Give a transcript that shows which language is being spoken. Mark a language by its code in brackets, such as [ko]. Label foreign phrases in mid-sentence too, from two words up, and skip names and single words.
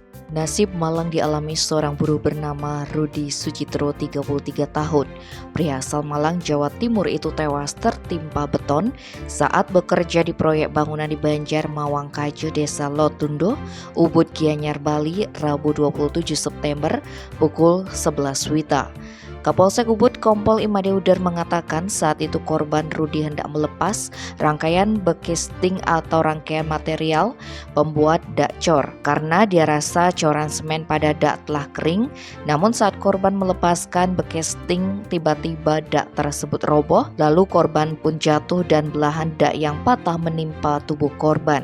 [id] Nasib malang dialami seorang buruh bernama Rudi Sucitro, 33 tahun. Pria asal Malang, Jawa Timur itu tewas tertimpa beton saat bekerja di proyek bangunan di Banjar Mawangkajo, Desa Lotundo, Ubud, Gianyar, Bali, Rabu 27 September pukul 11 WITA. Kapolsek Ubud Kompol Imadeuder mengatakan saat itu korban Rudi hendak melepas rangkaian bekesting atau rangkaian material pembuat dak cor karena dia rasa coran semen pada dak telah kering. Namun saat korban melepaskan bekesting, tiba-tiba dak tersebut roboh, lalu korban pun jatuh dan belahan dak yang patah menimpa tubuh korban.